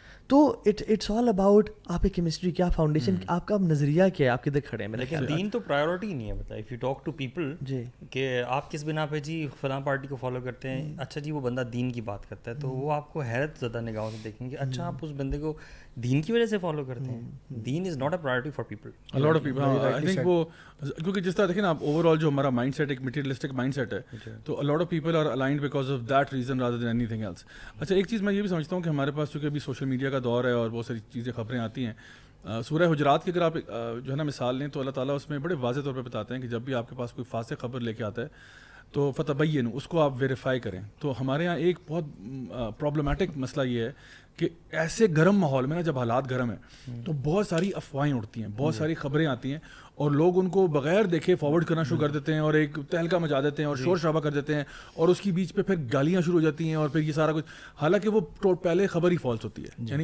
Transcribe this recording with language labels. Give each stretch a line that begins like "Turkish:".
Urdu: تو
English: it's all about
Urdu: آپ کی کیمسٹری کیا, فاؤنڈیشن آپ کا نظریہ کیا ہے, آپ کدھر کھڑے ہیں. لیکن دین تو پرائیورٹی نہیں ہے. بتا,
English: if you talk to people
Urdu: کہ آپ کس بنا پہ جی فلاں پارٹی کو فالو کرتے ہیں, اچھا جی وہ بندہ دین کی بات کرتا ہے, تو وہ آپ کو حیرت زدہ نگاہوں سے دیکھیں گے, اچھا آپ اس بندے کو دین کی وجہ سے فالو کرتے ہیں.
English: Then is not a priority for people. A lot of people, I think
Urdu: وہ کیونکہ جس طرح دیکھیں نا آپ اوور آل جو ہمارا مائنڈ سیٹ ایک مٹیریلسٹک مائنڈ سیٹ ہے,
English: تو a lot of people are aligned because of that reason rather than anything else.
Urdu: اچھا ایک چیز میں یہ بھی سمجھتا ہوں کہ ہمارے پاس چونکہ ابھی سوشل میڈیا کا دور ہے اور بہت ساری چیزیں خبریں آتی ہیں, سورہ حجرات کی اگر آپ جو ہے نا مثال لیں تو اللہ تعالیٰ اس میں بڑے واضح طور پہ بتاتے ہیں کہ جب بھی آپ کے پاس کوئی فاسق خبر لے کے آتا ہے تو فتبین, اس کو آپ ویریفائی کریں. تو ہمارے یہاں ایک بہت پرابلمٹک مسئلہ یہ ہے کہ ایسے گرم ماحول میں نا جب حالات گرم ہیں تو بہت ساری افواہیں اڑتی ہیں, بہت ساری خبریں آتی ہیں اور لوگ ان کو بغیر دیکھے فارورڈ کرنا شروع کر دیتے ہیں اور ایک تہلکہ مچا دیتے ہیں اور شور شرابہ کر دیتے ہیں, اور اس کی بیچ پہ پھر گالیاں شروع ہو جاتی ہیں اور پھر یہ سارا کچھ, حالانکہ وہ پہلے خبر ہی فالس ہوتی ہے.